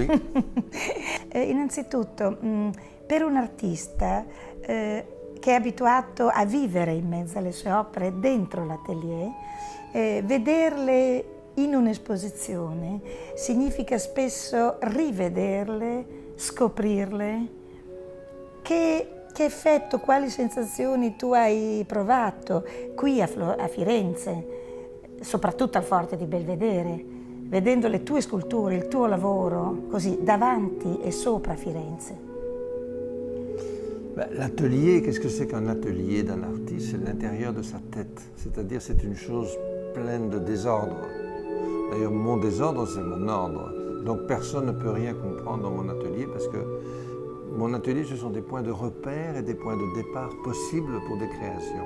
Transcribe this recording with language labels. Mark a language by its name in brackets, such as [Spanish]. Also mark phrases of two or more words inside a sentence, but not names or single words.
[Italian] Innanzitutto, per un artista che è abituato a vivere in mezzo alle sue opere dentro l'atelier, vederle in un'esposizione significa spesso rivederle, scoprirle. Che effetto, quali sensazioni tu hai provato qui a Firenze, soprattutto al Forte di Belvedere, vedendo le tue sculture, il tuo lavoro, così davanti e sopra Firenze? [French] L'atelier, qu'est-ce que c'est qu'un atelier d'un artiste? C'est l'intérieur de sa tête, c'est-à-dire c'est une chose pleine de désordre. D'ailleurs, mon désordre, c'est mon ordre. Donc personne ne peut rien comprendre dans mon atelier parce que mon atelier, ce sont des points de repère et des points de départ possibles pour des créations.